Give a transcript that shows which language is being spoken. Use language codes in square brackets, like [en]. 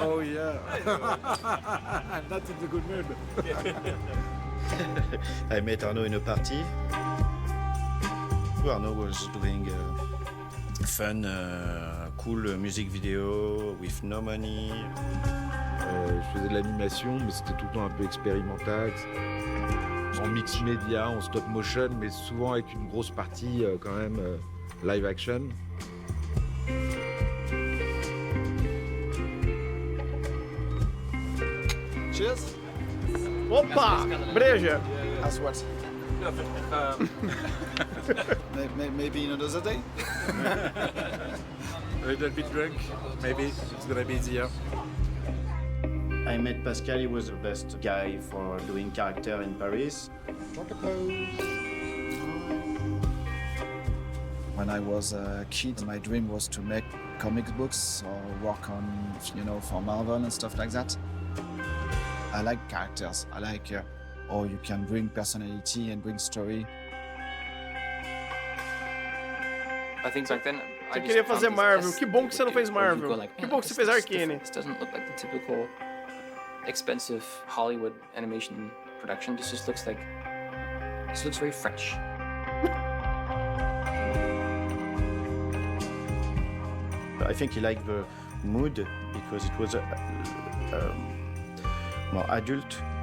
[en] Oh yeah. I'm not in the good mood. I met Arnaud in a party. Arnaud was doing fun, cool music video with no money. [fr] Je faisais de l'animation, mais c'était tout le temps un peu expérimental. En mix média, en stop motion, mais souvent avec une grosse partie quand même live action. [en] Cheers. [pt] Opa! Breja! [en] As what? Maybe another day? A little bit drunk, maybe. It's gonna be easier. I met Pascal, he was the best guy for doing character in Paris. When I was a kid, my dream was to make comic books or work on, for Marvel and stuff like that. I like characters. I like how you can bring personality and bring story. I think back then, [pt] Você queria fazer Marvel. Que bom que você não fez Marvel. Que bom que você fez Arcane. [en] This doesn't look like the typical expensive Hollywood animation production. This just looks like... This looks very French. I think he liked the mood because it was more adult,